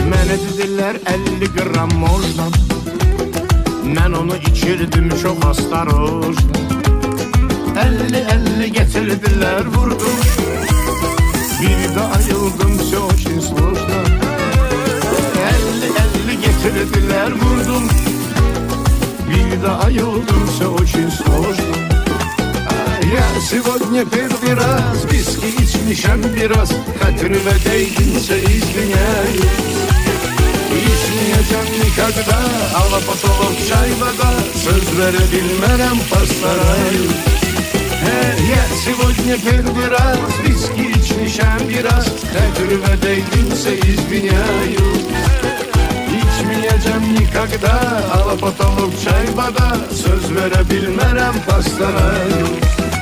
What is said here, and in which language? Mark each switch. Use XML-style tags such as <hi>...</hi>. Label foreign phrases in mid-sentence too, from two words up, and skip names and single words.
<az>Mənə dedilər 50 qram można. Mən onu içirdim çox astarojna. 50-50 getirdilər vurdum. Bir də ayıldım</az> <ru>очень сложно.</ru> <az>50-50 getirdilər vurdum. Bir də ayıldım</az> <ru>очень сложно. Я сегодня первый раз виски</ru> <az>içmişəm biraz. Xətrimə değdinsə извиняюсь. İçmeyeceğim никогда, Alapatolov çayvada. Söz verebilmərəm</az> <ru>постараюсь. Я сегодня первый раз виски</ru> <az>içmişəm biraz. Xətrimə değdinsə извиняюсь. İçmeyeceğim никогда, Alapatolov çayvada. Söz verebilmərəm постараюсь.</az>